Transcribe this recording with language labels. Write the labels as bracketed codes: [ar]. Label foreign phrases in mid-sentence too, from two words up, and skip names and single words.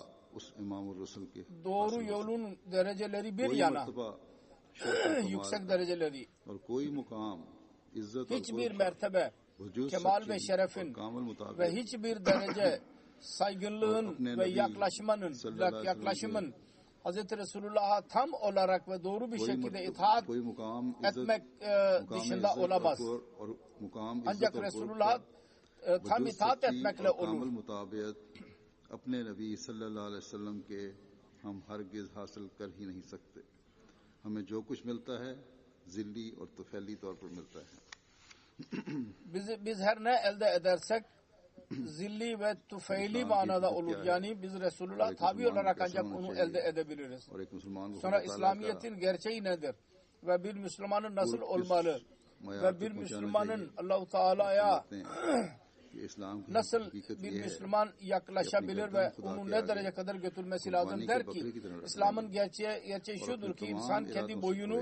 [tr] Doğru yolun dereceleri bir yana yüksek dereceleri hiçbir mertebe kemal ve şerefin ve hiçbir derece saygınlığın ve yaklaşımın Hz. Resulullah'a tam olarak ve doğru bir şekilde itaat etmek dışında olamaz. Ancak Resulullah'a tam itaat etmekle olur. [ur] اپنے نبی [ar] صلى الله عليه وسلم [ur] کے ہم ہرگز حاصل کر ہی نہیں سکتے. ہمیں جو کچھ ملتا ہے ظلی اور طفیلی طور پر ملتا ہے. [tr] Biz her ne elde edersek zilli ve tufeyli manada olur. Yani biz Resulullah tabi olarak ancak onu elde edebiliriz. Sonra İslamiyet'in gerçeği nedir? Ve bir Müslümanın nasıl olmalı? Ve bir Müslümanın Allah-u Teala'ya nasıl bir Müslüman yaklaşabilir ve onu ne derece kadar götürmesi lazım der ki İslam'ın gerçeği şudur ki insan kendi boyunu